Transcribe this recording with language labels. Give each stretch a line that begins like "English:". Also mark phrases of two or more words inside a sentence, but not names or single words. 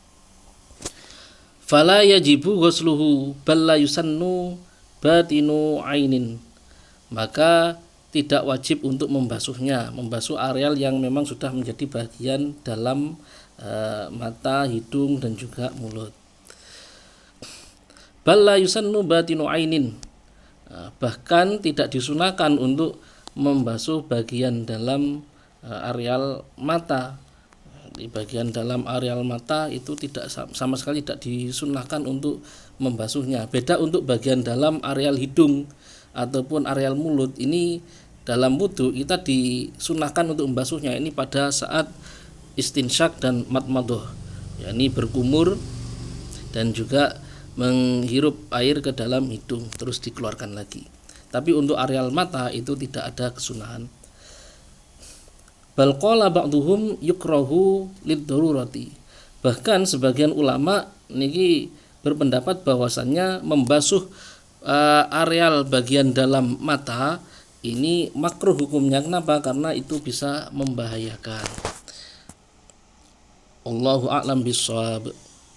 Arabic: فلا يجب غسله بل لا يسن باطن عين,
Indonesian: maka tidak wajib untuk membasuhnya, membasuh areal yang memang sudah menjadi bagian dalam mata, hidung dan juga mulut.
Arabic: بل لا يسن باطن عين,
Indonesian: bahkan tidak disunahkan untuk membasuh bagian dalam areal mata. Di bagian dalam areal mata itu tidak sama sekali tidak disunahkan untuk membasuhnya. Beda untuk bagian dalam areal hidung ataupun areal mulut, ini dalam wudu kita disunahkan untuk membasuhnya ini pada saat istinsyak dan madmadah, yakni berkumur dan juga menghirup air ke dalam hidung terus dikeluarkan lagi. Tapi untuk areal mata itu tidak ada kesunahan.
Arabic: بل قال بعضهم يكره للضرورة.
Indonesian: Bahkan sebagian ulama niki berpendapat bahwasannya membasuh areal bagian dalam mata ini makruh hukumnya. Kenapa? Karena itu bisa membahayakan.
Arabic: الله أعلم بالصواب.